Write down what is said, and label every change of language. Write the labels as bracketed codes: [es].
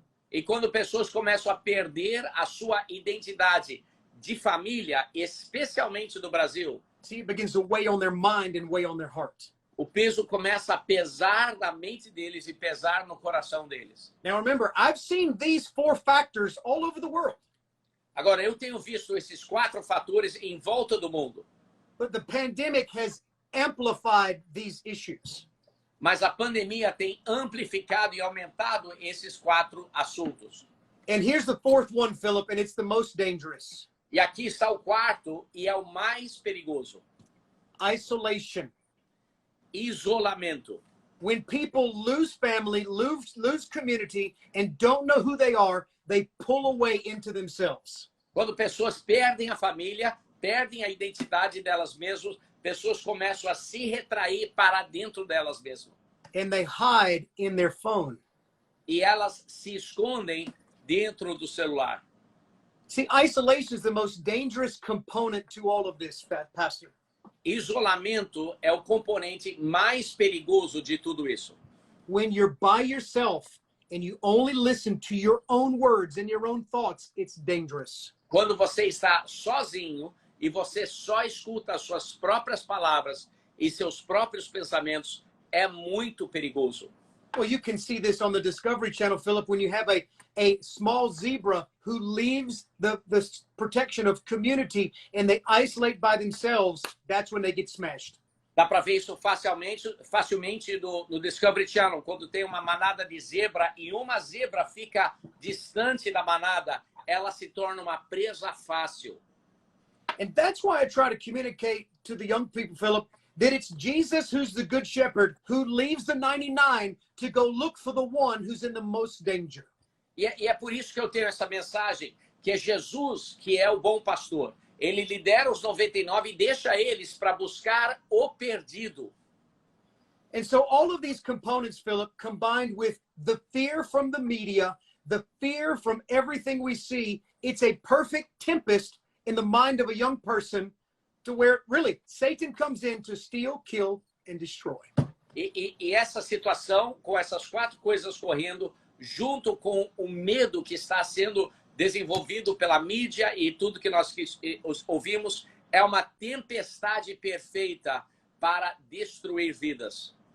[pt] E quando pessoas começam a perder a sua identidade de família, especialmente no Brasil, [en] see, it begins to weigh on their mind and weigh on their heart. [pt] o peso começa a pesar na mente deles e pesar no coração deles. [en] Now remember, I've seen these 4 factors all over the world. [pt] Agora, eu tenho visto esses 4 fatores em volta do mundo, [en] But the pandemic has amplified these issues. [pt] mas a pandemia tem amplificado e aumentado esses 4 assuntos. [en] And here's the 4th one, Philip, and it's the most dangerous. [pt] E aqui está o 4º e é o mais perigoso. [en] Isolation. [pt] Isolamento. [en] When people lose family, lose community, and don't know who they are, they pull away into themselves. [pt] Quando pessoas perdem a família, perdem a identidade delas mesmas, pessoas começam a se retrair para dentro delas mesmas. [en] And they hide in their phone. [pt] E elas se escondem dentro do celular. [en] See, isolation is the most dangerous component to all of this, Pastor. [pt] Isolamento é o componente mais perigoso de tudo isso. [en] When you're by yourself and you only listen to your own words and your own thoughts, it's dangerous. [pt] Quando você está sozinho e você só escuta as suas próprias palavras e seus próprios pensamentos, é muito perigoso. [en] Well, you can see this on the Discovery Channel, Philip, when you have a small zebra who leaves the protection of community and they isolate by themselves, that's when they get smashed. [pt] Dá para ver isso facilmente no Discovery Channel, quando tem uma manada de zebra e uma zebra fica distante da manada, ela se torna uma presa fácil. [en] And that's why I try to communicate to the young people, Philip, that it's Jesus who's the good shepherd who leaves the 99 to go look for the one who's in the most danger. [pt] E é por isso que eu tenho essa mensagem, que é Jesus que é o bom pastor. Ele lidera os 99 e deixa eles para buscar o perdido. [en] And so all of these components, Philip, combined with the fear from the media, the fear from everything we see, it's a perfect tempest in the mind of a young person to where really Satan comes in to steal, kill, and destroy. [pt] E essa situação, com essas quatro coisas correndo, junto com o medo que está sendo desenvolvido pela mídia e tudo que nós ouvimos, é uma tempestade perfeita para destruir vidas.